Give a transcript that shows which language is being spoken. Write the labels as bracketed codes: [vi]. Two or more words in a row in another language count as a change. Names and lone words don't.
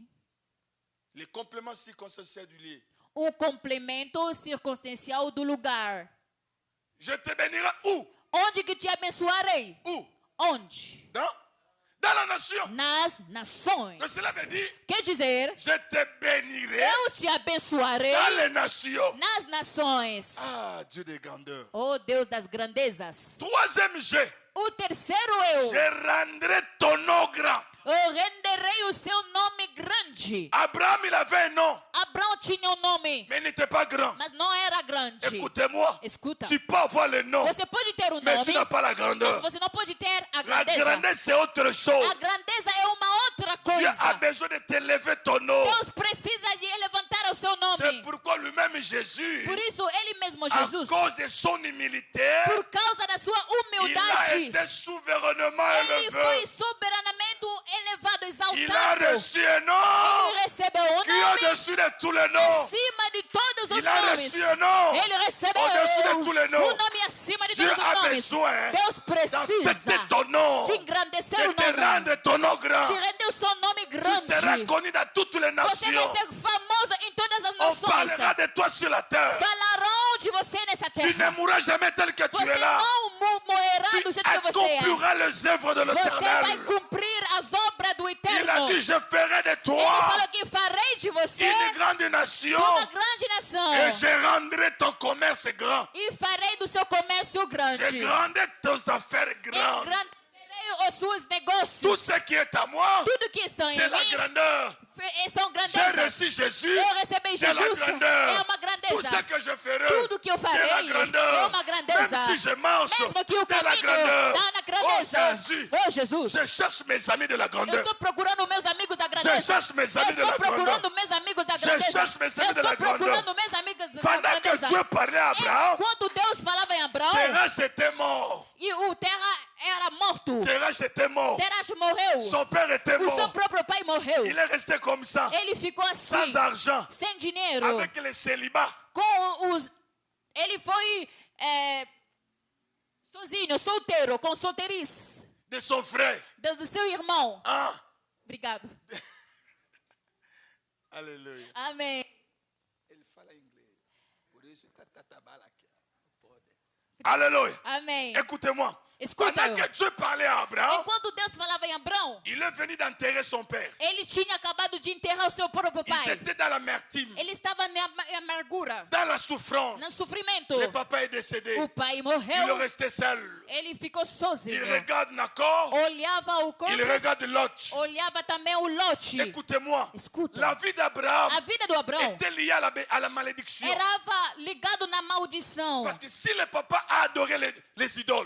[fr] Les compléments circonstanciels du lieu. [pt] Complemento circunstancial do lugar. [fr] Je te bénirai où? [pt] Onde que te abençoarei? [fr] Où? [pt] Onde? [fr] Dans la nation. [pt] Nas nações. [fr] Mais cela veut dire, [pt] Quer dizer, [fr] je te bénirai [pt] eu te abençoarei [fr] dans les nations. [pt] nas nações. [fr] Ah, Dieu de grandeur. [pt] Oh Deus das grandezas. [fr] Troisième G. [pt] O terceiro eu. [fr] Je rendrai ton nom grand. [pt] Eu renderei o seu nome grande. [fr] Abraham, il avait un nom, [pt] Abraão tinha nome, [fr] mais il n'était pas grand. [pt] mas não era grande. [fr] Écoutez-moi, [pt] Escuta. [fr] tu peux avoir le nom, [pt] Você pode ter o [fr] mais tu [pt] nome, [fr] n'as pas la [pt] mas [fr] grandeur. [pt] você não pode ter a [fr] La [pt] grandeza. [fr] grandeur, c'est autre chose. [pt] A grandeza é uma outra coisa. [fr] a besoin de t'élever ton nom. [pt] Deus precisa de levantar o seu [fr] C'est [pt] nome. [fr] pourquoi lui-même Jésus, [pt] Por isso, ele mesmo, [fr] à [pt] Jesus, [fr] cause de son humilité, [pt] por causa da sua [fr] il a [pt] humildade, [fr] été souverainement [pt] ele foi [fr] élevé. [pt] soberanamente elevado, [fr] Il a [pt] exaltado. [fr] reçu un nom [pt] Ele recebeu o [fr] qui est [pt] nome [fr] au-dessus de tous les noms. [pt] acima de todos os [fr] Il a [pt] nomes. [fr] reçu un nom [pt] Ele recebeu [fr] au-dessus de tous les noms. [pt] o nome acima de [fr] Dieu [pt] todos os [fr] a [pt] nomes. [fr] besoin [pt] Deus precisa [fr] d'accepter ton nom, [pt] de engrandecer [fr] de [pt] o [fr] te [pt] nome, [fr] rendre ton nom grand. [pt] de render o seu nome [fr] Tu seras [pt] grande. [fr] connu dans toutes les [pt] Você vai [fr] nations. [pt] ser famoso em todas as [fr] On [pt] nações. [fr] parlera de toi sur la terre. [pt] Falarão de você nessa [fr] Tu ne [pt] terra. [fr] mourras jamais tel que tu [pt] Você [fr] es là. [pt] não morrerá [fr] Tu [pt] do jeito que você é. [fr] accompliras les œuvres de [pt] Você vai [fr] l'Éternel. [pt] cumprir as obras do [fr] Il a [pt] Eterno. [fr] dit, je ferai de [pt] Ele [fr] toi [pt] falou que farei de você [fr] une grande nation [pt] uma grande nação. [fr] et je rendrai ton commerce grand. [pt] E farei do seu comércio grande. [fr] Je rendrai tes affaires grandes. [pt] Engrandecerei os seus [fr] Tout [pt] negócios. [fr] ce qui est à moi, [pt] Tudo que está em [fr] c'est la [pt] mim [fr] grandeur. [pt] são [fr] J'ai [pt] grandezas. [fr] reçu Jésus, [pt] Eu recebi [fr] c'est la [pt] Jesus, [fr] grandeur. [pt] é uma [fr] Tout ce [pt] grandeza. [fr] que je ferai, [pt] Tudo que eu [fr] c'est la [pt] farei é [fr] grandeur. [pt] uma grandeza. [fr] Même si je marche [pt] Mesmo que o [fr] dans la [pt] caminho [fr] grandeur. [pt] está na grandeza. [fr] Oh Jésus, [pt] Oh, Jesus. [fr] je cherche mes amis de la [pt] Eu [fr] grandeur. [pt] estou procurando meus amigos da [fr] Je [pt] grandeza. [fr] cherche mes [pt] Eu [fr] amis de [pt] estou [fr] la [pt] procurando [fr] grandeur. [pt] meus amigos da [fr] Je [pt] grandeza. [fr] cherche mes [pt] Eu [fr] amis de la [pt] estou [fr] grandeur. [pt] procurando meus amigos da [fr] Pendant que [pt] grandeza. [fr] Dieu parlait à Abraham, [pt] Enquanto Deus falava em Abraão, [fr] Terach était mort. [pt] e o terra era morto. [fr] Terach était mort. [pt] Terach morreu. [fr] Son père était [pt] O seu [fr] mort. [pt] próprio pai morreu. [fr] Il est resté comme ça, [pt] Ele ficou assim, [fr] sans argent, [pt] sem dinheiro. [fr] avec le célibat. [pt] Com os... Ele foi sozinho, solteiro, com solteirice [fr] De son frère. [pt] do seu irmão. Ah, Obrigado. [fr] alléluia. [pt] Amém. Ele fala inglês. Por isso alléluia. Amém. [fr] Écoutez-moi. [pt] Escuta [fr] Pendant [pt] eu. [fr] que Dieu parlait à Abraham, [pt] Enquanto Deus falava em Abraão, [fr] il est venu d'enterrer son père. [pt] ele tinha acabado de enterrar o seu próprio [fr] Ils [pt] pai. [fr] étaient dans l'amertume, [pt] Ele estava na amargura, [fr] dans la souffrance. [pt] no sofrimento. [fr] Le papa est décédé. [pt] O pai [fr] Il est [pt] morreu. [fr] resté seul. [pt] Ele ficou [fr] Il [pt] sozinho. [fr] regarde Nacor. [pt] Olhava o corpo, [fr] Il regarde Lot. [pt] olhava também o Lote. [fr] Écoutez-moi. [pt] Escuta. [fr] La vie d'Abraham [pt] A vida do Abraão [fr] était liée à la malédiction. [pt] era ligado na maldição. [fr] Parce que si le papa a adoré les idoles,